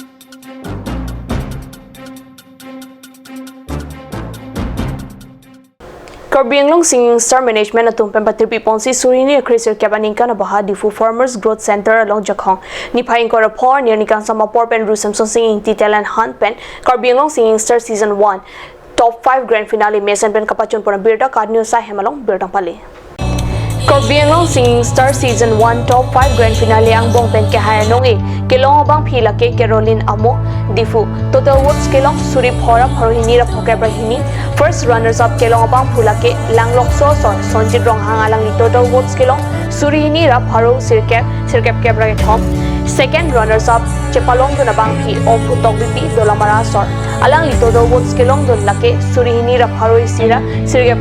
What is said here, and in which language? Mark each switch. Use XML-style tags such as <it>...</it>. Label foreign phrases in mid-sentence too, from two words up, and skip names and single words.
<mjw>Karbi Anglong Singing Star Management atum pempatir piponsi surini akrisir kabaninka na baha difu Farmers Growth Center along Jakhong ni phaing kora por near ni kan sama por pen rusam so singing titelan han pen Karbi Anglong Singing Star season 1 top 5 grand finale mesan pen kapachon por birda kadnyo sa hemalong birda pali Karbi Anglong Singing Star season 1 top 5 grand finale ang bong pen ke hayanong e kelong bang phila ke Caroline Amo difu</mjw> <en>total votes</en> <mjw>kelong surip hora horohini ra phokebrahini</mjw> <en>first runners up</en> <mjw>kelong bang phula ke langlok so sonjit rong hangalang ni total votes kelong surihini ra pharo sirkep kebra ke thom</mjw> <en>second runners up</en> <mjw>chepalong dona bang phi opu togbi dolamara sor alang li</mjw> <en>total votes</en> <mjw>kelong don lake surihini ra pharo sira sirkep</mjw>